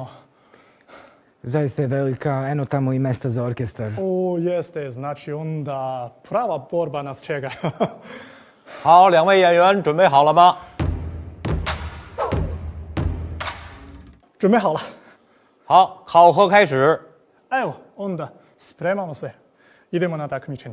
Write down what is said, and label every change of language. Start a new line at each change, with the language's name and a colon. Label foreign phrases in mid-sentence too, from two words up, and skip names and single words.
Serbian: Zaista je velika, eno tamo i mesta za orkestar. O, jeste, znači onda prava borba nas čega.
Chinese: 好，2位演员准备好了吗？准备好了。好，考核开始。
Serbian: Evo, onda spremamo se. Idemo na takmičenje.